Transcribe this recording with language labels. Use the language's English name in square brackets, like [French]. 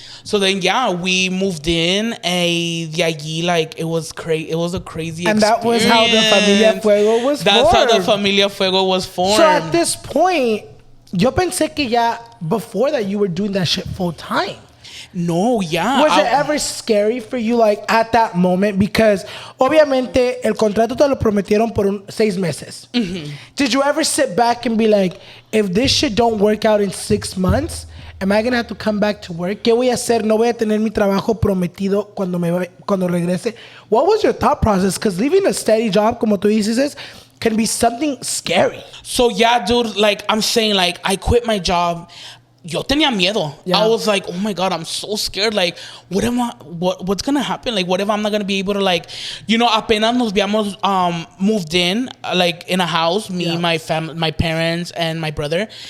[English] So then, we moved in, and [Spanish] de allí, [English] like, it was crazy. It was a crazy and experience. that was how the Familia Fuego was formed. That's how the Familia Fuego was formed. So at this point, [Spanish] yo pensé que ya [English] before that you were doing that shit full time. No, Was it ever scary for you, like, at that moment? Because, [Spanish] obviamente, el contrato te lo prometieron por 6 meses. [English] Did you ever sit back and be like, if this shit don't work out in 6 months, am I going to have to come back to work? [Spanish] ¿Qué voy a hacer? No voy a tener mi trabajo prometido cuando regrese. [English] What was your thought process? Because leaving a steady job, [Spanish] como tú dices, [English] can be something scary. So, dude, like, I'm saying, like, I quit my job. [Spanish] Yo tenía miedo. [English] I was like, oh my God, I'm so scared. Like, what's gonna happen? Like, what if I'm not gonna be able to, like, [Spanish] apenas nos habíamos [English] moved in, like, in a house, me, my family, my parents, and my brother.